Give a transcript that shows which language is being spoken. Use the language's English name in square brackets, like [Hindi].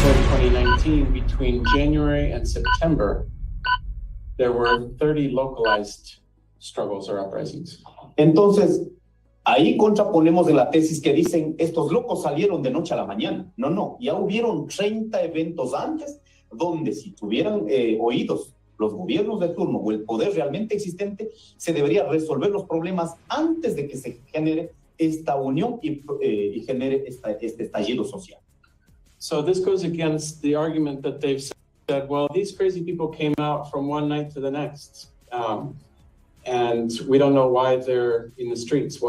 [English] 2015, between January and September, there were 30 localized struggles or uprisings. [Spanish] Entonces, ahí contraponemos en la tesis que dicen, estos locos salieron de noche a la mañana. No, no, ya hubieron 30 eventos antes, donde si tuvieran oídos los gobiernos de turno o el poder realmente existente, se debería resolver los problemas antes de que se genere esta unión y genere este estallido social. [English] So this goes against the argument that they've said, well, these crazy people came out from one night to the next, and we don't know why they're in the streets.